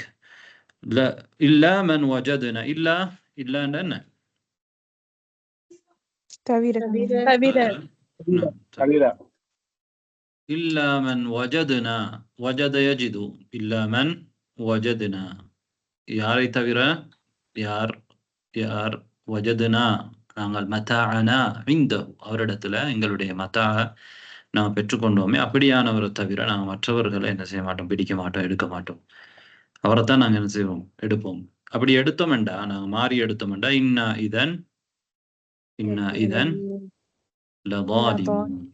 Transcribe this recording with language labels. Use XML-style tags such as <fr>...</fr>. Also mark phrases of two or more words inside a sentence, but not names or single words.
<ar>لا. إلا من وجدنا. إلا أننا إلا من وجدنا. وجد يجد. إلا من وجدنا.</ar> <ta>யாரை தவிர? யார் வஜதுனா நாங்கள்</ta> <ar>متاعنا عنده</ar> <ta>அவரிடத்துல எங்களுடைய மத்தாஅ நாம் பெற்றுக்கொண்டோமே, அப்படியானவரை தவிர நாங்கள் மற்றவர்களை என்ன செய்ய மாட்டோம், பிடிக்க மாட்டோம், எடுக்க மாட்டோம். அவரைத்தான் நாங்கள் என்ன செய்வோம், எடுப்போம். அப்படி எடுத்தோம்டா, நாங்கள் மாறி எடுத்தோம்டா,</ta> <ar>إنا إذا لظالمون.</ar>